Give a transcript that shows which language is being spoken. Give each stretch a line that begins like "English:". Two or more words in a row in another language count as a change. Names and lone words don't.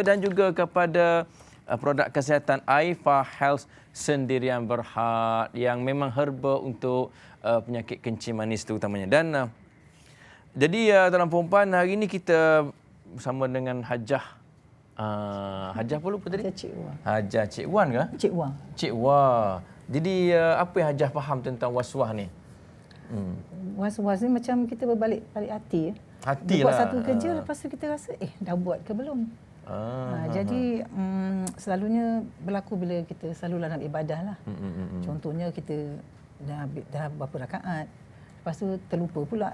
Malay: Dan juga kepada produk kesihatan Aifa Health Sendirian Berhad yang memang herba untuk penyakit kencing manis terutamanya. Dan jadi tuan-tuan perempuan, hari ini kita bersama dengan Hajah. Hajah apa lupa tadi? Cik Wah. Hajah Cik Wan ke? Cik Wah. Cik Wah. Jadi apa yang Hajah faham tentang was-was ni? Was-was ni macam kita berbalik hati. Hati buat lah. satu kerja, lepas tu kita rasa, dah buat ke belum? Jadi selalunya berlaku bila kita selalu dalam ibadah lah. Contohnya kita dah berapa rakaat, lepas tu terlupa pula.